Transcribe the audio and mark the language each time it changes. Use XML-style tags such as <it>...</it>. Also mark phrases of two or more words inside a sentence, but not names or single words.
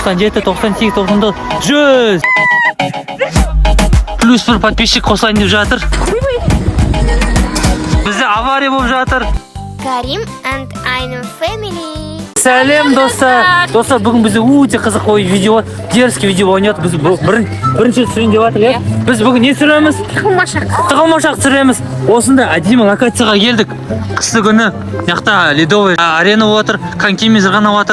<kk>97, 98, 99, 100. Плюс бір подписчик қосайын деп жатыр. Бізде авария болып жатыр.</kk> <en>Karim and Ainur family.</en> <kk>Сәлем достар. Достар, бүгін бізде өте қызық ой видео, дерзкий видео ойнайды. Біз бірінші түсірейін деп жатыр, Біз бүгін не түсіреміз? Тығылмашақ түсіреміз. Осында әдемі локацияға келдік. Қысты күні яқта</kk> <ru>ледовый арена</ru> <kk>отыр, конькимен зырғанап отыр.</kk>